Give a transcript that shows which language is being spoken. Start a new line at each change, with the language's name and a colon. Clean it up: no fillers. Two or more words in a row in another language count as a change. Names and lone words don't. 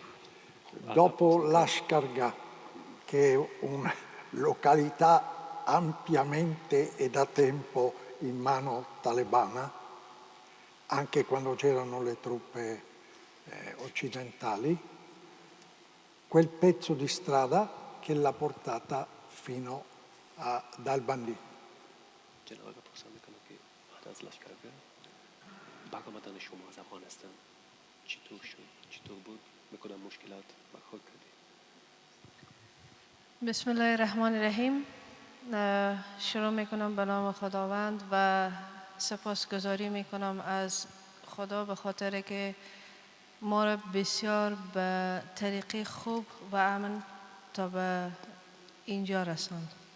Italian: Dopo Lashkar Gah, che è una località ampiamente e da tempo in mano talebana, anche quando c'erano le truppe occidentali, quel pezzo di strada che l'ha portata fino ad Albany.
Arabic: بسم الله الرحمن الرحیم.
Persian: شروع میکنم به نام خداوند و سپاسگزاری میکنم از خدا به خاطر که ما را بسیار به طریقی خوب و امن تا به اینجا رساند.